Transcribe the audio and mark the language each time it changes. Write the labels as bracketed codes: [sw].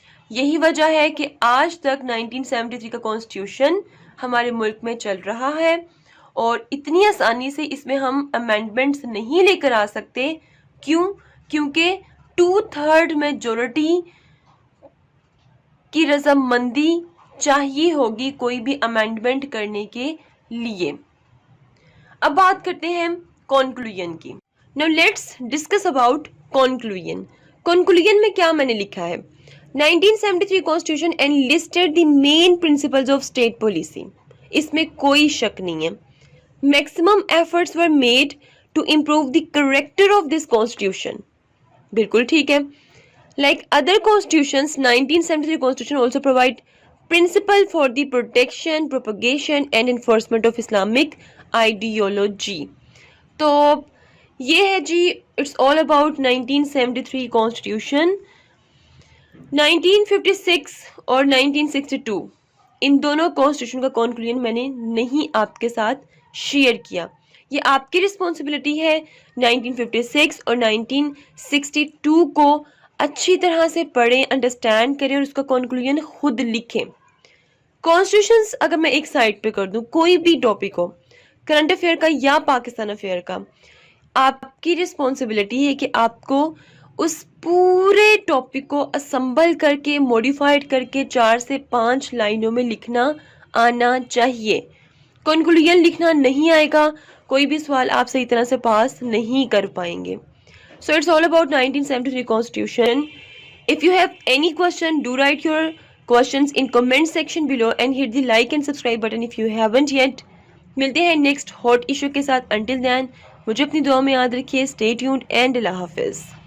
[ur] یہی وجہ ہے کہ آج تک 1973 کا کانسٹیٹیوشن ہمارے ملک میں چل رہا ہے, اور اتنی آسانی سے اس میں ہم امینڈمنٹس نہیں لے کر آ سکتے. کیوں؟ کیونکہ 2/3 میجورٹی کی رضامندی چاہیے ہوگی کوئی بھی امینڈمنٹ کرنے کے لیے. اب بات کرتے ہیں کنکلوژن کی. [en] Now let's discuss about conclusion. [ur] Conclusion میں کیا میں نے لکھا ہے؟ [en] 1973 Constitution enlisted the main principles of state policy. [ur] اس میں کوئی شک نہیں ہے. [en] Maximum efforts were made to improve the character of this constitution. [ur] بالکل ٹھیک ہے. [en] Like other constitutions, 1973 Constitution also provide principle for the protection, propagation and enforcement of Islamic ideology. [ur] تو یہ ہے جی [en] it's all about [ur] 1973 Constitution. 1956 اور 1962 ان دونوں constitution کا conclusion میں نے نہیں آپ کے ساتھ شیئر کیا. یہ آپ کی رسپانسبلٹی ہے 1956 اور 1962 کو اچھی طرح سے پڑھیں, انڈرسٹینڈ کریں اور اس کا کنکلوژن خود لکھیں. کانسٹیٹیوشنز اگر میں ایک سائڈ پہ کر دوں, کوئی بھی ٹاپک ہو, کرنٹ افیئر کا یا پاکستان افیئر کا, آپ کی رسپانسبلٹی ہے کہ آپ کو اس پورے ٹاپک کو اسمبل کر کے موڈیفائڈ کر کے 4 سے 5 لائنوں میں لکھنا آنا چاہیے. کنکلوژن لکھنا نہیں آئے گا, کوئی بھی سوال آپ صحیح طرح سے پاس نہیں کر پائیں گے. [en] So it's all about 1973 Constitution. If you have any question, do write your questions in comment section below and hit the like and subscribe button if you haven't yet. [ur] ملتے ہیں نیکسٹ ہاٹ ایشو کے ساتھ. [en] Until then, [ur] مجھے اپنی دعا میں یاد رکھیے. [en] Stay tuned and [ur] اللہ حافظ.